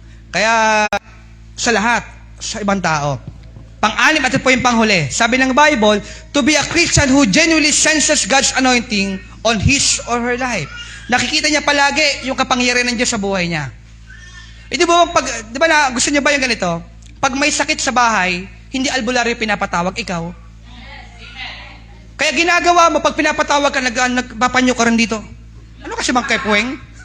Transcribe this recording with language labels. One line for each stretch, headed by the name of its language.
Filipino: Kaya, sa lahat, sa ibang tao. Pang-anim, at ito po yung panghuli. Sabi ng
English: Bible, to be a Christian who genuinely senses God's anointing on his or her life.
Filipino: Nakikita niya palagi yung kapangyarihan ng Diyos sa buhay niya. Di ba na, gusto niya ba yung ganito? Pag may sakit sa bahay, hindi albularyo pinapatawag, ikaw. Kaya ginagawa mo, pag pinapatawag ka, nagpapanyo ka rin dito. Ano kasi mang kepweng?